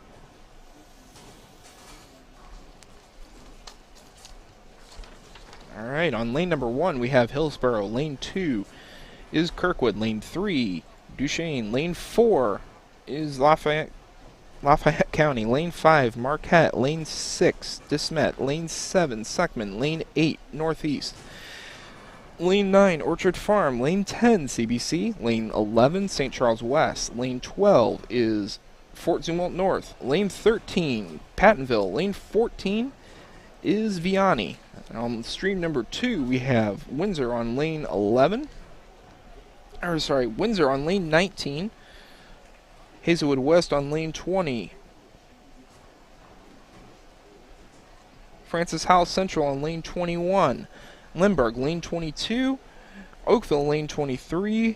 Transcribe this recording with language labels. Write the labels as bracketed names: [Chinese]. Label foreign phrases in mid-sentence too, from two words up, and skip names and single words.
[English] All right, on lane number 1, we have Hillsborough. Lane 2 is Kirkwood. Lane 3, Duchesne. Lane 4 is Lafayette County. Lane 5, Marquette. Lane 6, DeSmet. Lane 7, Suckman. Lane 8, Northeast. Lane 9, Orchard Farm. Lane 10, CBC. Lane 11, St. Charles West. Lane 12 is Fort Zumwalt North. Lane 13, Pattonville. Lane 14 is Vianney. On stream number 2, we have Windsor on lane 11. Windsor on lane 19. Hazelwood West on lane 20. Francis Howell Central on lane 21. Lindbergh lane 22. Oakville lane 23.